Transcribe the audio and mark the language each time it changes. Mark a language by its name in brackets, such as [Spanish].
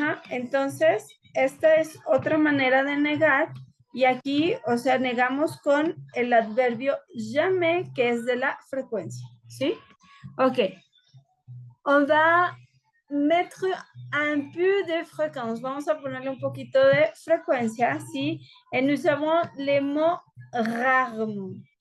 [Spanish] Entonces, esta es otra manera de negar. Y aquí, o sea, negamos con el adverbio jamais, que es de la frecuencia. ¿Sí? Ok. [French] On va mettre un peu de fréquence. [Spanish] Vamos a ponerle un poquito de frecuencia, ¿sí? [French] Et nous avons les mots rarement.